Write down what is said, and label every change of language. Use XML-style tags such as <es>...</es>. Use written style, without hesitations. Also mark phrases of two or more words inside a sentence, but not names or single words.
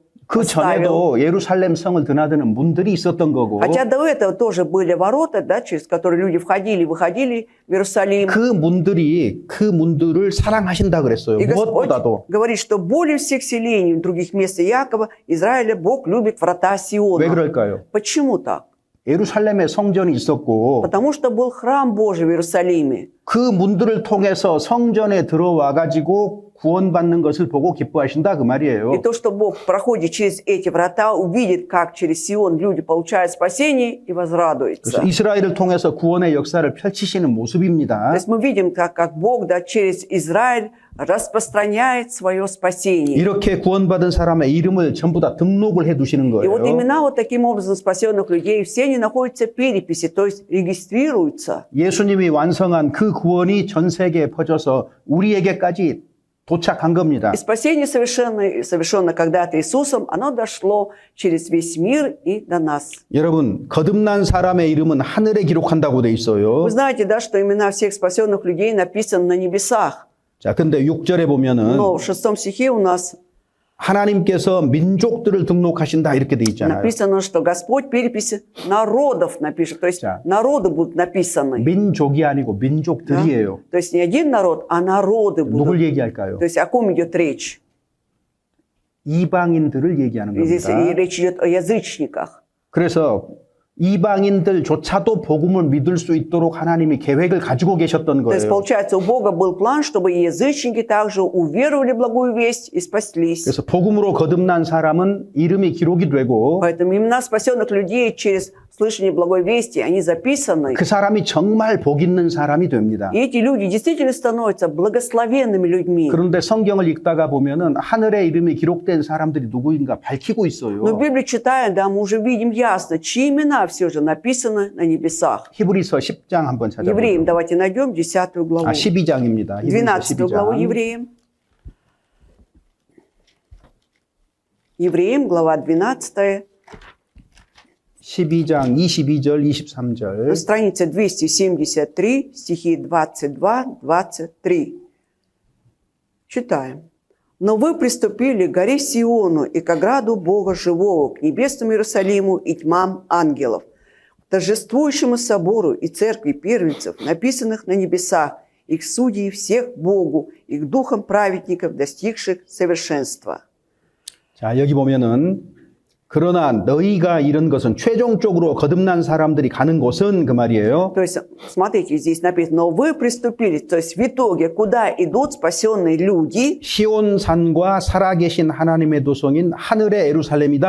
<ko>그 전에도 예루살렘 성을 드나드는 문들이 있었던 거고</ko> <ru>Хотя до этого тоже были ворота, да, через которые люди входили и выходили в Иерусалим.</ru> <ko>그 문들을 사랑하신다 그랬어요.</ko> <ru>И Господь</ru> <ko>무엇보다도.</ko> <ru>говорит, что более всех селений других мест Иакова, Израиля, Бог любит врата</ru> <ko>왜</ko> <ru>Сиона.</ru> <ko>그럴까요?</ko> <ru>Почему так?</ru> <ko>예루살렘에 성전이 있었고</ko> <ru>Потому что был храм Божий в Иерусалиме.</ru> <ko>그 문들을 통해서 성전에 들어와 가지고 구원받는 것을 보고 기뻐하신다 그 말이에요.</ko> <ru>И то, что Бог, проходит через эти врата, увидит, как через Сион люди получают спасение и возрадуются.</ru> <ko>그래서 이스라엘을 통해서 구원의 역사를 펼치시는</ko> <ru>То</ru> <ko>모습입니다.</ko> <ru>есть мы видим, как Бог, да, через Израиль распространяет свое спасение.</ru> <ko>이렇게 구원받은 사람의 이름을 전부 다 등록을 해 두시는</ko> <ru>И вот</ru> <ko>거예요.</ko> <ru>имена вот таким образом спасенных людей, все они находятся в переписи, то есть регистрируются.</ru> <ko>예수님이 완성한 그 구원이 전 세계에 퍼져서 우리에게까지 도착한 겁니다.</ko> <ru>И спасение совершенно когда-то Иисусом, оно дошло через весь мир и до нас.</ru> <ko>여러분, 거듭난 사람의 이름은 하늘에 기록한다고 돼 있어요.</ko> <ru>Вы знаете, да, что имена всех спасенных людей написаны на небесах.</ru> <ko>자, 근데 6절에 보면은</ko> <ru>Но в 6 стихе у нас</ru> <ko>하나님께서 민족들을 등록하신다 이렇게 돼 있잖아요.</ko> <ru>написано, что Господь переписи народов напишет. То есть Да. народы будут написаны.</ru> <ko>민족이 아니고 민족들이에요.</ko> <ru>То есть не один народ, а народы</ru> <ko>누굴</ko> <ru>будут.</ru> <ko>얘기할까요?</ko> <ru>То есть о ком идет речь?</ru> <ko>이방인들을 얘기하는</ko> <ru>И здесь</ru> <ko>겁니다.</ko> <ru>и речь идет о язычниках.</ru> <ko>그래서 이방인들조차도 복음을 믿을 수 있도록 하나님이 계획을 가지고 계셨던</ko> <ru>То есть,</ru> <ko>거예요.</ko> <ru>получается, у Бога был план, чтобы и язычники также уверовали в благую весть и спаслись.</ru> <ko>그래서 복음으로 거듭난 사람은 이름이 기록이 되고</ko> <ru>Поэтому имена спасенных людей через слышание благой вести, они записаны.</ru> <ko>그 사람이 정말 복 있는 사람이 됩니다.</ko> <ru>И эти люди действительно становятся благословенными людьми.</ru> <ko>그런데 성경을 읽다가 보면은 하늘에 이름이 기록된 사람들이 누구인가 밝히고</ko> <ru>Но</ru> <ko>있어요.</ko> <ru>Библию читая, да, мы уже видим ясно, чьи имена все же написаны на небесах.</ru> <ko>히브리서 10장 한번</ko> <ru>Евреям</ru> <ko>찾아보죠.</ko> <ru>давайте найдем 10 главу.</ru> <ko>12장입니다. 히브리서</ko> <ru>12 главу</ru> <ko>12장.</ko> <ru>Евреям. Евреям, глава 12,</ru> <ko>12장 22절,</ko> <ru>на</ru> <ko>23절.</ko> <ru>странице 273, стихи 22-23. Читаем. «Но вы приступили к горе Сиону и к ограду Бога Живого, к небесному Иерусалиму и тьмам ангелов, к торжествующему собору и церкви первенцев, написанных на небесах, и к судьи всех Богу, и к духам праведников, достигших совершенства».</ru> <ko>자, 여기 보면은 그러나 너희가 이런 것은 최종적으로 거듭난 사람들이 가는 곳은 그 말이에요.</ko> <ru>То есть, смотрите, здесь написано, но вы приступили, то есть в итоге, куда идут спасенные люди?</ru> <ko>시온산과 살아계신 하나님의 도성인 하늘의 예루살렘이다</ko>